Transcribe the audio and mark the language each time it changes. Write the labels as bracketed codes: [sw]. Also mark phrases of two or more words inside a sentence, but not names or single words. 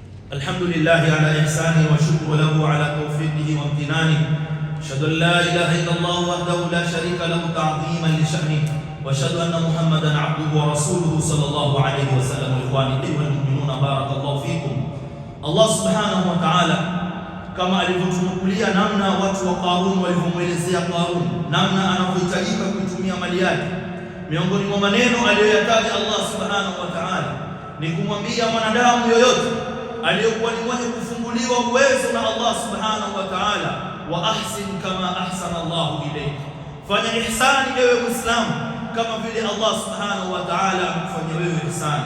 [ar] الحمد لله على إحسانه والشكر له على توفيقه وامتنانه. أشهد أن لا إله إلا الله وحده لا شريك له تعظيما لشأنه وأشهد أن محمدا عبده ورسوله صلى الله عليه وسلم. إخواني والمؤمنون بارك الله فيكم. الله سبحانه وتعالى [sw] kama alivyotunukulia namna watu wa Qarun walivyomwelezea Qarun namna anavyohitajika kuitumia mali yake, miongoni mwa maneno aliyoyataja [ar] الله سبحانه وتعالى [sw] ni kumwambia mwanadamu yoyote aliyokuwa ni mwenye kufunguliwa uwezo na [ar] الله سبحانه وتعالى وأحسن كما أحسن الله إليك, [sw] fanya ihsani ewe Muislamu kama vile [ar] الله سبحانه وتعالى [sw] amekufanyia wewe ihsani.